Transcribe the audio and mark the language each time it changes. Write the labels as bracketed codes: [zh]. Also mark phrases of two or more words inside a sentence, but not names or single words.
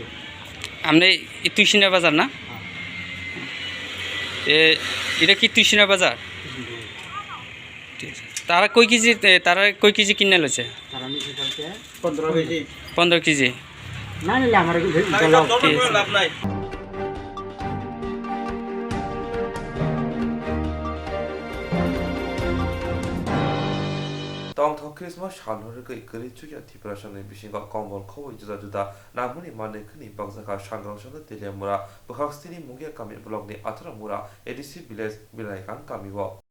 [bn] আপনি তুইসিনা বাজার না? এটা কি তুইসিনা বাজার? ঠিক আছে। তারা কই কেজি কিনে লইছে? 15 কেজি। না নিলে আমার লাভ নাই। [trp] Tong Christmas Shanhur Gari Chuya Tipration Bishing Combol Kowi Juda Namuni Mane Kuni Bagzaka Shangrong Shana Telemura, Buhastini Mugia Kami Blogni Atramura, EDC Bilaikan Kamiwa.